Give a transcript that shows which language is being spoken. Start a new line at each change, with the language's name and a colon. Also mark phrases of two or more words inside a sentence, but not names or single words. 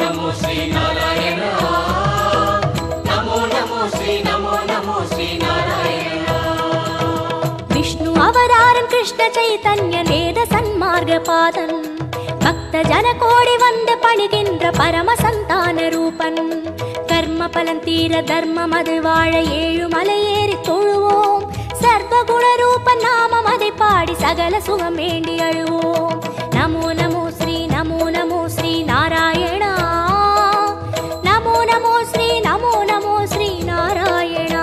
Sanskrit: ಶ್ರೀ ನಾರಾಯಣ ನಮೋ ನಮೋ ಶ್ರೀ ನಮೋ ನಮೋ ಶ್ರೀ ನಾರಾಯಣ
Tamil: விஷ்ணு அவதாரன் கிருஷ்ண சைதன்ய வேத சன்மார்க்க பாதன் பக்த ஜன கோடி வந்து பணிகின்ற பரம சந்தான ரூபன் கர்ம பலன் தீர தர்மம் அது வாழ ஏழு மலை ஏறி தொழுவோம் சர்வகுண ரூபன் நாமம் அதை பாடி சகல சுகம் வேண்டி அழுவோம்
Sanskrit: नमो नमो श्री नमो नमो श्री नारायणा नमो नमो श्री नमो नमो श्री नारायणा